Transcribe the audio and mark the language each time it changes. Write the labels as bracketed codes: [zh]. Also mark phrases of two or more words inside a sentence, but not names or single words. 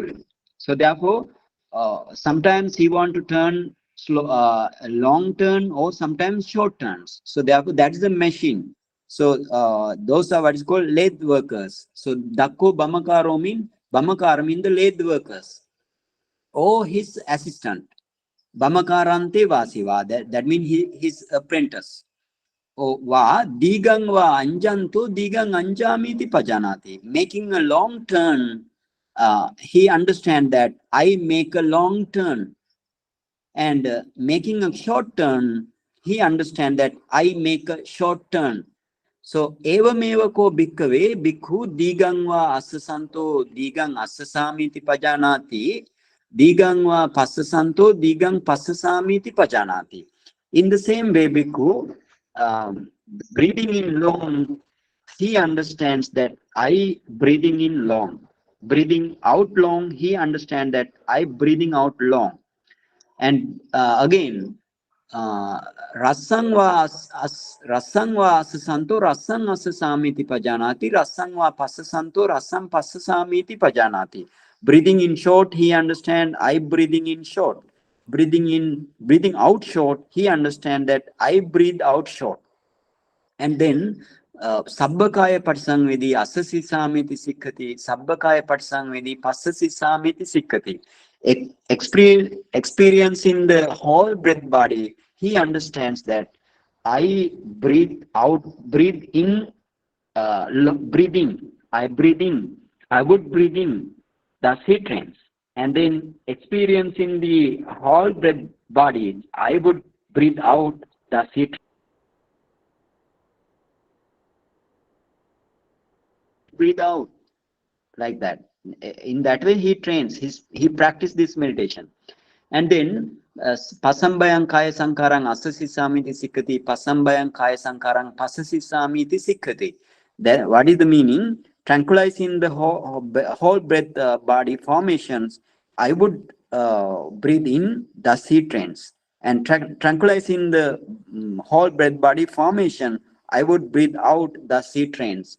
[en] So therefore, sometimes he want to turn slow, long turn, or sometimes short turns. So therefore, that is the machine. So those are what is called lathe workers. So [pi] Dakko Bamakaro [en] mean the lathe workers or his assistant. [pi] Bamakarante Vasiva. [en] That means his apprentice. [pi] Va digang va anjanto digang anjamiti pajanati. [en] Making a long turn, he understand that I make a long turn, and making a short turn, he understand that I make a short turn. [pi] So evameva ko bhikkave bhikkhu digang va assasanto digang assasamiti pajanati. Digang va passasanto digang passasamiti pajanati. [en] In the same way, bhikkhu, breathing in long, he understands that I breathing in long. Breathing out long, he understands that I breathing out long. And again, [pi] rasang va asasanto rasang asasamiti pajanati, rasang va passasanto rasang passasamiti pajanati. [en] Breathing in short, he understand I breathing in short. Breathing out short, he understand that I breathe out short. [pi] And then sabbakaya patsangvedi asasi samiti sikkati, sabbakaya patsangvedi passasi samiti sikkati. [en] Experiencing the whole breath body, he understands that I breathe out, breathe in, breathing, I would breathe in, thus he trains. And then experiencing the whole breath body, I would breathe out, thus he breathe out, like that. In that way he trains, he practice this meditation. [pi] And then pasambayang kaya sankarang asasi samiti sikkati, pasambayang kaya sankarang pasasi samiti sikkati. [en] Then what is the meaning? Tranquilizing the whole breath body formations, I would breathe in, thus he trains. And tranquilizing the whole breath body formation, I would breathe out, thus he trains.